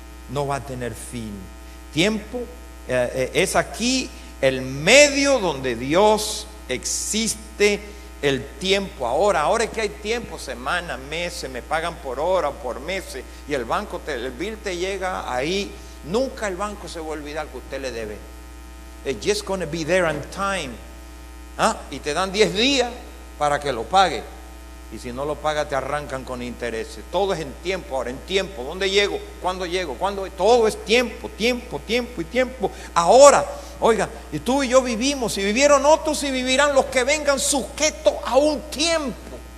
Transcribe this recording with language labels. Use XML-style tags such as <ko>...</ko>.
<es>No va a tener fin. Tiempo es aquí el medio donde Dios existe. El tiempo, ahora es que hay tiempo, semanas, meses, me pagan por hora, por meses, y el banco, el bill te llega ahí. Nunca el banco se va a olvidar que usted le debe.</es> <en>It's just going to be there on time.</en> <es>Y te dan 10 días para que lo pague. Y si no lo paga, te arrancan con intereses. Todo es en tiempo, ahora en tiempo. ¿Dónde llego? ¿Cuándo llego? ¿Cuándo? Todo es tiempo, tiempo, tiempo y tiempo. Ahora. Oiga, y tú y yo vivimos, y vivieron otros y vivirán los que vengan sujetos a un tiempo.</es>